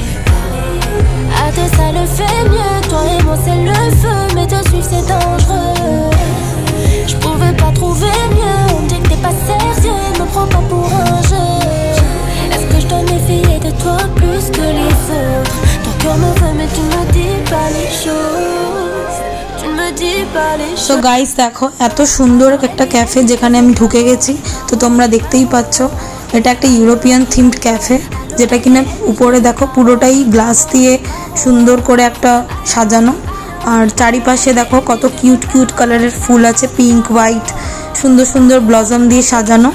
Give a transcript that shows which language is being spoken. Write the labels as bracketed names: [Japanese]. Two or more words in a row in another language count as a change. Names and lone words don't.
[French] À deux ça le fait mieux, toi et moi c'est le feu, mais te suivre c'est dangereux. Je pouvais pas trouver mieux, on me dit que t'es pas sérieux, me prends pas pour un jeu. Est-ce que je dois méfier de toi plus que les autres? Ton cœur me veut mais tu me dis pas les choses. Tu ne me dis pas les choses. [Bangla] তো গাইস দেখো এত সুন্দর একটা ক্যাফে যেখানে আমি ঢুকে গেছি, তো তোমরা দেখতেই পাচ্ছ এটা একটা [English] European themed cafe, [Bangla] যেটা কিনা উপরে দেখো পুরোটাই গ্লাস দিয়ে সুন্দর করে একটা সাজানো, আর চারিপাশে দেখো কত [English] cute cute [Bangla] কালারের ফুল আছে, [English] pink white [Bangla] সুন্দর সুন্দর ব্লজম দিয়ে সাজানো।